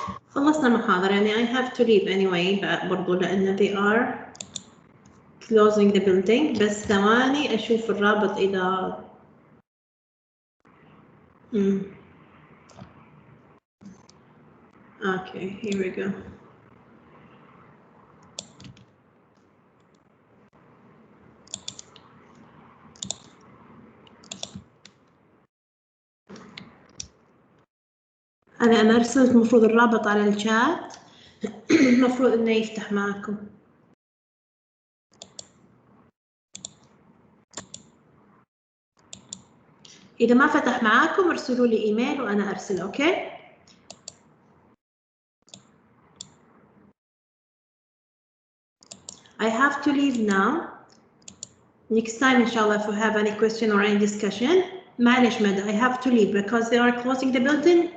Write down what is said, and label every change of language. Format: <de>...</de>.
<ar>خلصنا المحاضرة يعني</ar> <en>I have to leave anyway</en> <ar>برضو لأن</ar> <en>they are closing the building.</en> <ar>بس ثواني أشوف الرابط إذا</ar> <en>Okay, here we go.</en> <ar>أنا أرسلت المفروض الرابط على الشات. المفروض إنه يفتح معكم. إذا ما فتح معاكم ارسلوا لي إيميل وأنا أرسل.</ar> <en>Okay? I have to leave now. Next time, inshallah, if you have any question or any discussion,</en> <ar>معلش مدى,</ar> <en>I have to leave because they are closing the building.</en>